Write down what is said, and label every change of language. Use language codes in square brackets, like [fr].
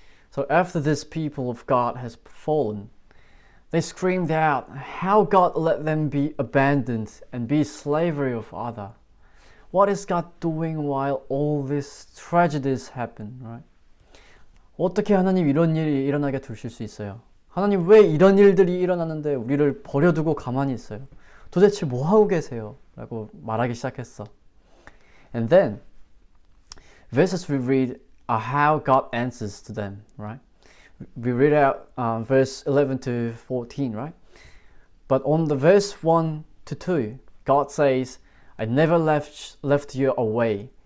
[en] So after this people of God has fallen, they screamed out how God let them be abandoned and be slavery of other. What is God doing while all these tragedies happen, right? [ko] 어떻게 하나님 이런 일이 일어나게 두실 수 있어요? 하나님 왜 이런 일들이 일어나는데 우리를 버려두고 가만히 있어요? 도대체 뭐 하고 계세요? 라고 말하기 시작했어. [en] And then verses we read are how God answers to them, right? We read out verse 11 to 14, right? But on the verse 1 to 2, God says, I never left you away.